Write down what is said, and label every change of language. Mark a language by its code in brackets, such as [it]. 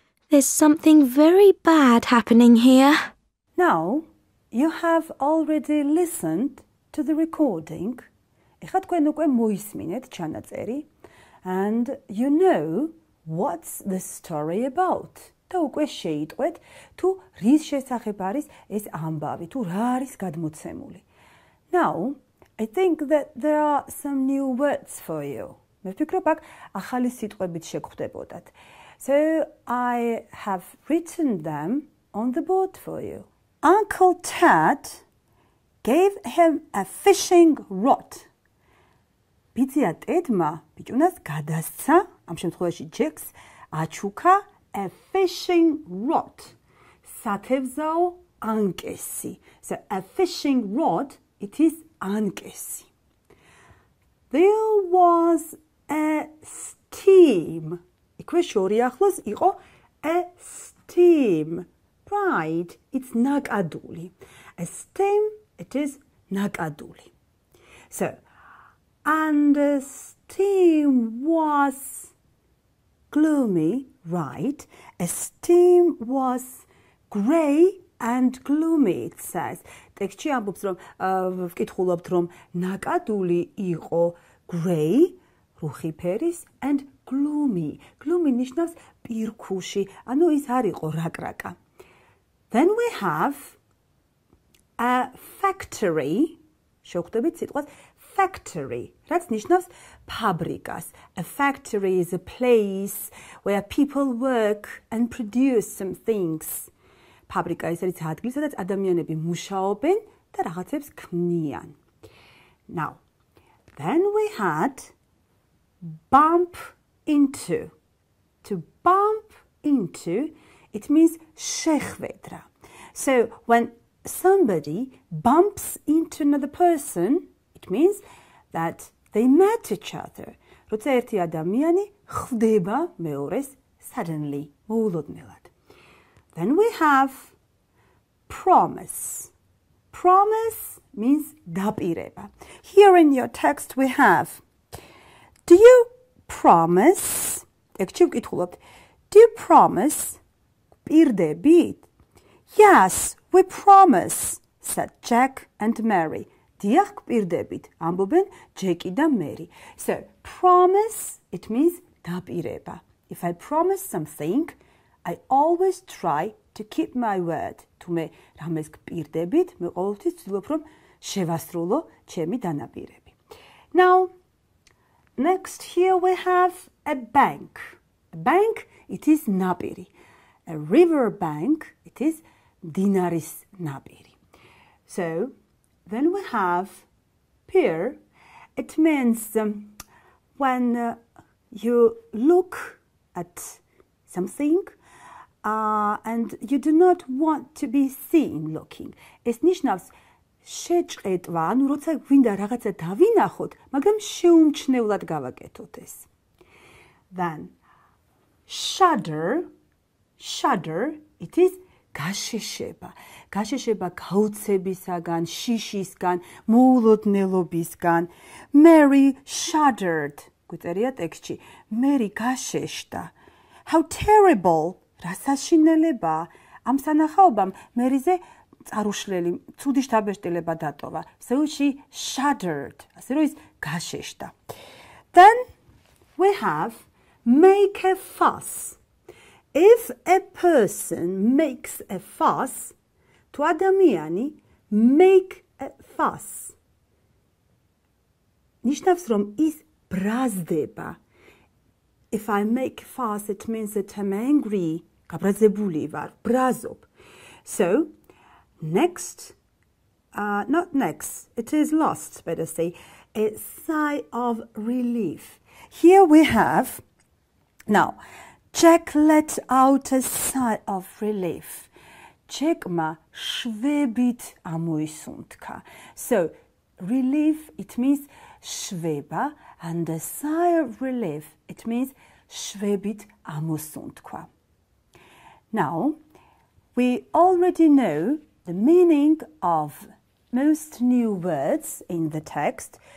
[en] "There's something very bad happening here." Now, you have already listened to the recording. [ka] ეხლა თქვენ უკვე მოისმინეთ ჩანაწერი [en] and you know what's the story about. [ka] და უკვე შეიტყვეთ თუ რის შესახებ არის ეს ამბავი, თუ რა არის გადმოცემული. [en] Now, I think that there are some new words for you. [ka] მე ვფიქრობ აქ ახალი სიტყვებით შეგხვდებოდათ. [en] So I have written them on the board for you. Uncle Ted gave him a fishing rod. [ka] ბიძია ტედმა ბიჭუნას გადასცა, ამ შემთხვევაში ჯეკს აჩუქა [en] a fishing rod. [ka] სათევზაო ანკესი. [en] So a fishing rod, it is ანკესი. There was a steam. [ka] იქვე შორი ახლოს იყო a steam. [en] Right, it's ნაკადული. A steam, it is ნაკადული. So, and the steam was gloomy, right? A steam was grey and gloomy, it says. [ka] ტექსტში ამბობს, რომ ვკითხულობთ, რომ ნაკადული იყო grey, რუხი ფერის and gloomy. Gloomy ნიშნავს პირქუში, ანუ ის არ იყო რაკრაკა. [en] Then we have a factory. [ka] შევხვდებით სიტყვას factory, რაც ნიშნავს ფაბრიკას. [en] A factory is a place where people work and produce some things. [ka] ფაბრიკა ის არის ადგილი, სადაც ადამიანები მუშაობენ და რაღაცებს ქმნიან. [en] Now, then we had bump into. To bump into, it means შეხვედრა. So, when somebody bumps into another person, it means that they met each other. [ka] როცა ერთი ადამიანი ხვდება მეორეს suddenly, მოულოდნელად. [en] Then we have promise. Promise means დაპირება. Here in your text we have, do you promise? [ka] ტექსტში ვკითხულობთ, [en] do you promise? [ka] პირდებით? [en] Yes, we promise, said Jack and Mary. [ka] დიახ, პირდებით, ამბობენ ჯეკი და მერი. [en] So, promise, it means დაპირება. If I promise something, I always try to keep my word. [ka] თუ მე რამეს გპირდებით, მე ყოველთვის ვცდილობ, რომ შევასრულო ჩემი დანაპირები. [en] Now, next here we have a bank. A bank, it is ნაპირი. A river bank, it is [ka] მდინარის ნაპირი. [en] So, then we have pier. It means when you look at something and you do not want to be seen looking. [ka] ეს ნიშნავს შეჭყეტვა, ანუ როცა გვინდა რაღაცა დავინახოთ, მაგრამ შეუმჩნევლად გავაკეთოთ ეს. [en] Then shudder, shudder, it is გაშეშება. [ka] გაშეშება გაუცებისაგან, შიშისგან, მოულოდნელობისგან. [en] Mary shuddered. [ka] გვწერია ტექსტში. მერი გაშეშდა. [en] How terrible. [ka] რა საშინელება. ამ სანახაობამ მერიზე წარუშლელი, ცუდი შთაბეჭდილება დატოვა. [en] So she shuddered. [ka] ასე რომ ის გაშეშდა. [en] Then we have make a fuss. If a person makes a fuss, to ადამიანი make a fuss. [ka] ნიშნავს, რომ ის ბრაზდება. [en] If I make a fuss, it means that I'm angry. [ka] გაბრაზებული ვარ, ბრაზობ. [en] So, next, not next, it is lost, better say, a sigh of relief. Here we have, now, Jack let out a sigh of relief. [ka] Jackma შვებით ამოისუნთქა. [en] So, relief, it means შვება, and a sigh of relief, it means [ka] შვებით ამოსუნთქვა. [en] Now, we already know the meaning of most new words in the text.